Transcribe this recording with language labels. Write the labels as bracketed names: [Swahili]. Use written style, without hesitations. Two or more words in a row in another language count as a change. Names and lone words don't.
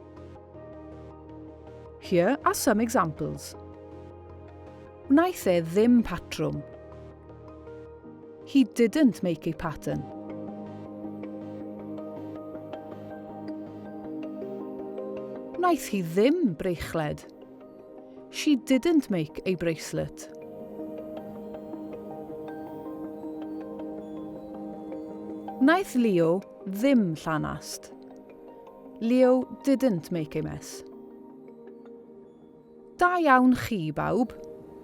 [English] Here are some examples. [Welsh] Wnaeth e ddim patrwm. [English] He didn't make a pattern. [Welsh] Wnaeth hi ddim breichled. [English] She didn't make a bracelet. [Welsh] Wnaeth Leo ddim llanast. [English] Leo didn't make a mess. [Welsh] Da iawn chi bawb.